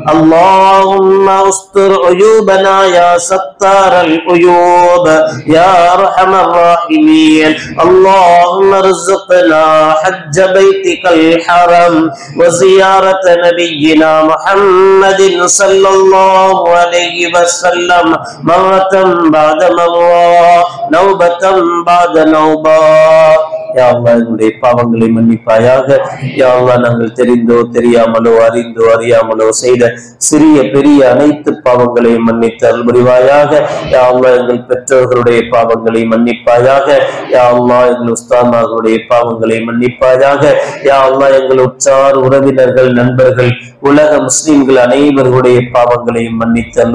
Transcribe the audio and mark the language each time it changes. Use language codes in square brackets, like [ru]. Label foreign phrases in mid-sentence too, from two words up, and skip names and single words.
[ar] اللهم استر عيوبنا يا ستار العيوب يا أرحم الراحمين اللهم ارزقنا حج بيتك الحرم وزيارة نبينا محمد صلى الله عليه وسلم مرة بعد مرة نوبة بعد نوبة يا الله [ta] எங்களுடைய பாவங்களை மன்னிப்பாயாக [ar] يا الله [ta] நாங்கள் தெரிந்தோ தெரியாமலோ அறிந்தோ அறியாமலோ செய்த சிறிய பெரிய அனைத்து பாவங்களையும் மன்னித்து அருள் புரிவாயாக யா அல்லாஹ் எங்கள் பெற்றோர்களுடைய பாவங்களை மன்னிப்பாயாக யா அல்லாஹ் எங்கள் உஸ்தாதுமார்களுடைய பாவங்களை மன்னிப்பாயாக யா அல்லாஹ் எங்கள் உற்றார் உறவினர்கள் நண்பர்கள் உலக முஸ்லிம்கள் அனைவர்களுடைய பாவங்களையும் மன்னித்து அருள்